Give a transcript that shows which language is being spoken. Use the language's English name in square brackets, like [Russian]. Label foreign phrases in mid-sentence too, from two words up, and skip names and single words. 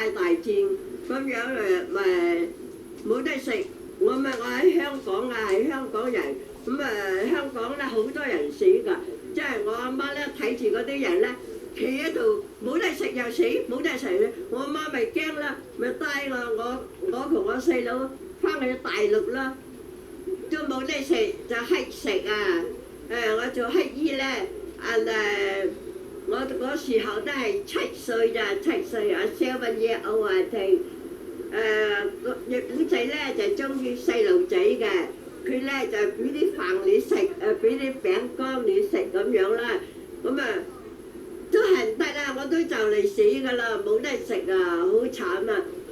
[Cantonese] 大戰咁樣咪冇得食，我喺香港啊，係香港人，咁香港咧好多人死㗎，即係我阿媽咧睇住嗰啲人咧企喺度冇得食又死，冇得食咧，我阿媽咪驚啦，咪帶我同我細佬翻去大陸啦。都冇得食就乞食啊！我做乞衣咧，我嗰時候都係7歲咋，7歲啊， [English] 7 years old I think。 [Cantonese] 日本仔咧就中意細路仔嘅，佢咧就俾啲飯你食，俾啲餅乾你食咁樣啦。咁都係唔得啦，我都就嚟死㗎啦，冇得食啊，好慘啊！